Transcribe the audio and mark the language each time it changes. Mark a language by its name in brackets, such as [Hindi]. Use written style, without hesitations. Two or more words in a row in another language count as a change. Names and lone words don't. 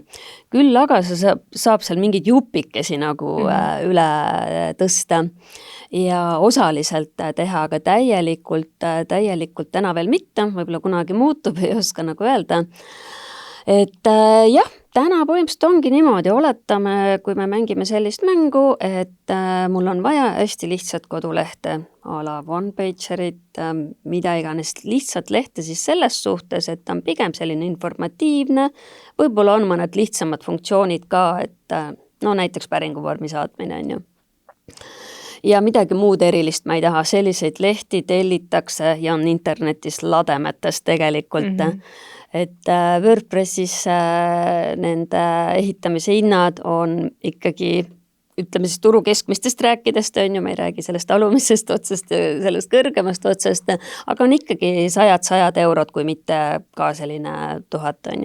[Estonian] Küll aga saab seal mingid jupikesi nagu üle tõsta ja osaliselt teha, aga täielikult täna veel mitte, võib-olla kunagi muutub, ei oska nagu öelda. Et jah, täna põhimõtteliselt ongi niimoodi, oletame, kui me mängime sellist mängu, et mul on vaja hästi lihtsat kodulehte, a la one-pagerit, mida iganes lihtsat lehte siis selles suhtes, et on pigem selline informatiivne, võib-olla on mõned lihtsamad funktsioonid ka, et näiteks päringuvormi saatmine on ju. Ja midagi muud erilist ma ei taha, selliseid lehti tellitakse ja on internetis lademetes tegelikult, et WordPressis nende ehitamise hinnad on ikkagi, ütleme siis turu keskmistest rääkidest, on ju, ma ei räägi sellest alumisest otsast, sellest kõrgemast otsast, aga on ikkagi sajad eurod, kui mitte ka selline 1000 on ju.